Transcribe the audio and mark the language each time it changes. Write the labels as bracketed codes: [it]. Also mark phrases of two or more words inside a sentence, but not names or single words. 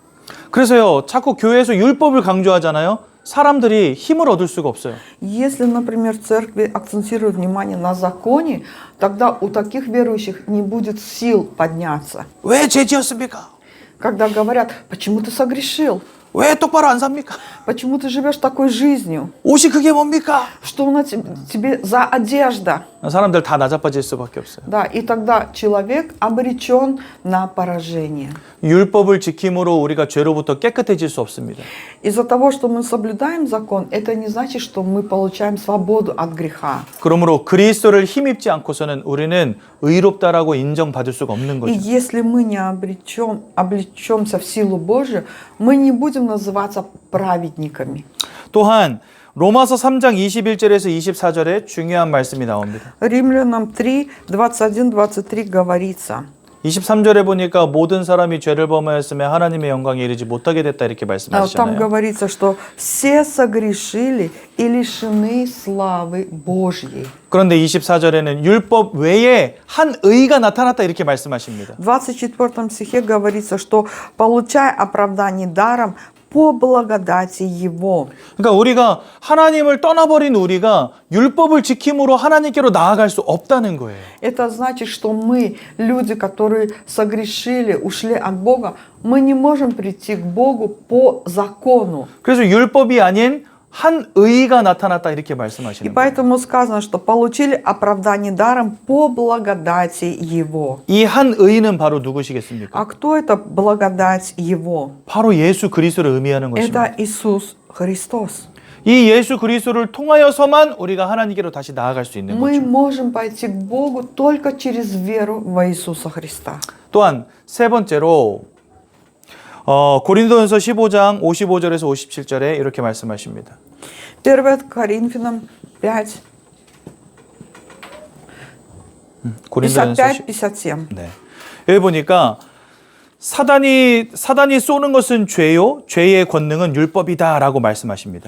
[ko] 그래서요 자꾸 교회에서 율법을 강조하잖아요. 사람들이 힘을 얻을 수가 없어요. [ru] Если, например, в церкви акцентируют внимание на законе, тогда у таких верующих не будет сил подняться. [ko] 왜 죄 지었습니까? [ru] Когда говорят, почему ты согрешил? [ko] 왜 똑바로 안 삽니까? [ru] Почему ты живешь такой жизнью? [ko] 옷이 그게 뭡니까? [ru] Что на тебе за одежда? [ko] 사람들 다 나자빠질 수밖에 없어요. [ru] Да, и тогда человек обречен на поражение. [ko] 율법을 지킴으로 우리가 죄로부터 깨끗해질 수 없습니다. [ru] Из-за того, что мы соблюдаем закон, это не значит, что мы получаем свободу от греха. [ko] 그러므로 그리스도를 힘입지 않고서는 우리는 의롭다라고 인정받을 수가 없는 [ru] И [ko] 거죠. [ru] если мы не облечемся в силу Божию, мы не будем называться праведниками. [ko] 또한 로마서 3장 21절에서 24절에 중요한 말씀이 나옵니다. [ru] Римлянам 3, 21-23 говорится. [ko] 23절에 보니까 모든 사람이 죄를 범하였으며 하나님의 영광에 이르지 못하게 됐다 이렇게 [ru] Там [ko] 말씀하시잖아요. [ru] говорится, что все согрешили и лишены славы Божьей. [ko] 그런데 24절에는 율법 외에 한 의가 나타났다 이렇게 말씀하십니다. [ru] В 24 стихе говорится, что получай оправдание даром по благодати Его. [ko] 그러니까 우리가 하나님을 떠나버린 우리가 율법을 지킴으로 하나님께로 나아갈 수 없다는 거예요. [ru] Это значит, что мы, люди, которые согрешили, ушли от Бога, мы не можем прийти к Богу по закону. [ko] 그래서 율법이 아닌 한 의가 나타났다 이렇게 [ru] И [ko] 말씀하시는 거예요. [ru] поэтому сказано, что получили оправдание даром по благодати Его. [ko] 이 한 의는 바로 누구시겠습니까? [ru] А кто это благодать Его? [ko] 바로 예수 그리스도를 의미하는 것입니다. [ru] Это Иисус Христос. [ko] 이 예수 그리스도를 통하여서만 우리가 하나님께로 다시 나아갈 수 있는 [ru] Мы [ko] 거죠. [ru] можем пойти к Богу только через веру во Иисуса Христа. [ko] 또한 세 번째로 고린도전서 15장 55절에서 57절에 이렇게 말씀하십니다. [ru] 1 Коринфянам 5, [ko] 고린도전서 [ru] 55, 57. [ko] 네. 여기 보니까 사단이 쏘는 것은 죄요, 죄의 권능은 율법이다라고 말씀하십니다.